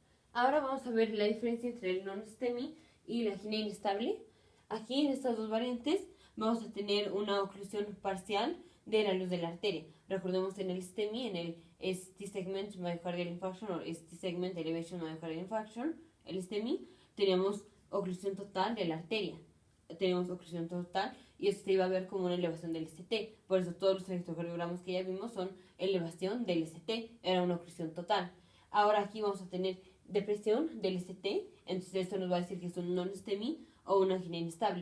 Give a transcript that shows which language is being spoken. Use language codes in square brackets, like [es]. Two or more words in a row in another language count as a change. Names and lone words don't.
[es] Ahora vamos a ver la diferencia entre el non-STEMI y la angina inestable. Aquí en estas dos variantes vamos a tener una oclusión parcial de la luz de la arteria. Recordemos en el STEMI, en el [en] ST segment myocardial infarction o ST segment elevation myocardial infarction, [es] el STEMI, teníamos oclusión total de la arteria. Tenemos oclusión total y esto se iba a ver como una elevación del ST. Por eso todos los electrocardiogramas que ya vimos son elevación del ST, era una oclusión total. Ahora aquí vamos a tener depresión del ST, entonces esto nos va a decir que es un non-STEMI o una angina inestable.